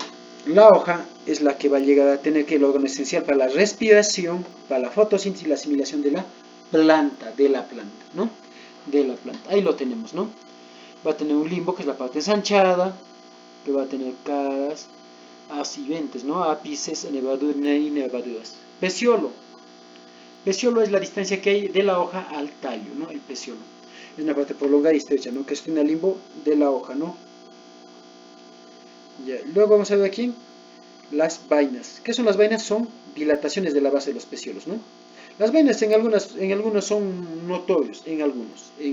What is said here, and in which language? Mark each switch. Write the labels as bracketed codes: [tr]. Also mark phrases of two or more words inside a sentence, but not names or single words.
[es] La hoja es la que va a llegar a tener que el órgano esencial para la respiración, para la fotosíntesis y la asimilación de la planta, ¿no? De la planta. Ahí lo tenemos, ¿no? Va a tener un limbo, que es la parte ensanchada, que va a tener caras, ascendentes, ¿no? Ápices, nervaduras. Peciolo. Peciolo es la distancia que hay de la hoja al tallo, ¿no? El peciolo. Es una parte prolongada y estrecha, ¿no? Que es el limbo de la hoja, ¿no? Ya. Luego vamos a ver aquí las vainas. ¿Qué son las vainas? Son dilataciones de la base de los peciolos, ¿no? Las vainas en algunos son notorios, en algunos.